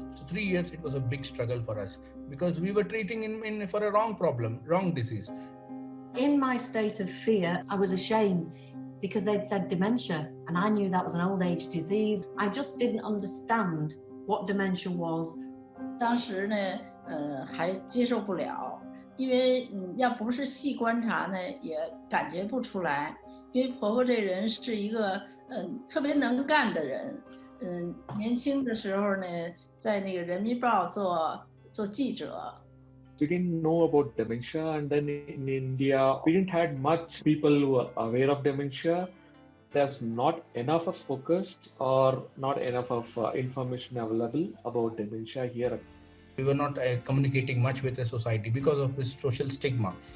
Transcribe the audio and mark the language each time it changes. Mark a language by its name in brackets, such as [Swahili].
[English] So 3 years, it was a big struggle for us because we were treating in for a wrong problem, wrong disease. In my state of fear, I was ashamed because they'd said dementia and I knew that was an old age disease. I just didn't understand what dementia was. [Chinese] 当时呢，还接受不了，因为要不是细观察呢，也感觉不出来。因为婆婆这人是一个特别能干的人，年轻的时候呢，在那个人民报做记者。 [English] We didn't know about dementia, and then in India, we didn't had much people who were aware of dementia. There's not enough of focus or not enough of information available about dementia here. We were not communicating much with the society because of this social stigma.